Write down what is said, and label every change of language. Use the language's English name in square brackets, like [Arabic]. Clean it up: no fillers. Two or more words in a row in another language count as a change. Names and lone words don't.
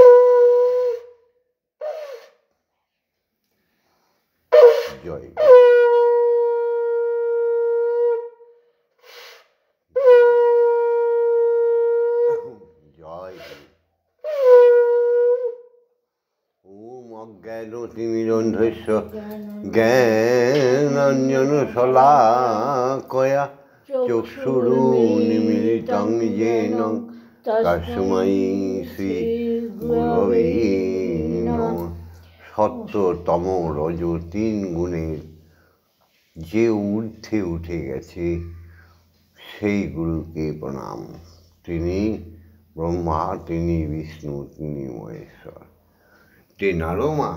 [Bangla] জয় জয়। [Sanskrit] ওম অজ্ঞানতিমিরন্ধস্য জ্ঞানাঞ্জনশলাকয়া চক্ষুরুন্মিলিतं येन তস্मै শ্রী গুরবে নমঃ। [Bangla] সত্য, তম, রজ 3 গুণের যে ঊর্ধ্বে উঠে গেছে সেই গুরুকে প্রণাম। তিনি ব্রহ্মা, তিনি বিষ্ণু, তিনি মহেশ্বর, তেনারও মা।